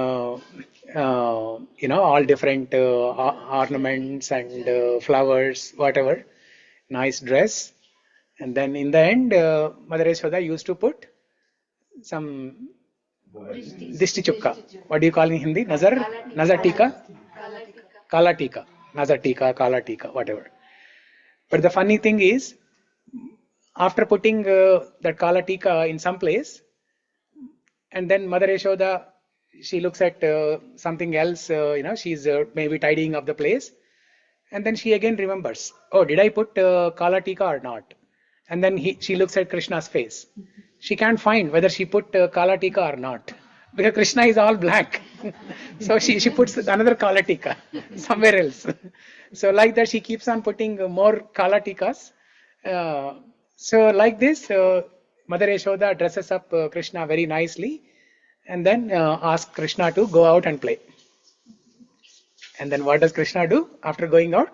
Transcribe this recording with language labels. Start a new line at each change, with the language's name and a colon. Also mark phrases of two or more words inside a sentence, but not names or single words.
English: all different ornaments and flowers, whatever, nice dress, and then in the end, Mother Yashoda used to put some
Telugu: దిష్టి చుక్క.
English: What do you call in Hindi?
Hindi: नज़र टीका, काला टीका, नज़र टीका, काला टीका,
English: whatever. But the funny thing is, after putting that
Hindi: काला टीका
English: in some place, and then Mother Yashoda, she looks at something else, she's maybe tidying up the place, and then she again remembers, oh, did I put kala tika or not? And then she looks at Krishna's face. She can't find whether she put
Hindi: काला टीका
English: or not, because Krishna is all black. So she puts another
Hindi: काला टीका
English: somewhere else. So like that, she keeps on putting more
Hindi: काला टीकाज़.
English: So like this, Mother Yashoda dresses up Krishna very nicely, and then asks Krishna to go out and play. And then what does Krishna do after going out?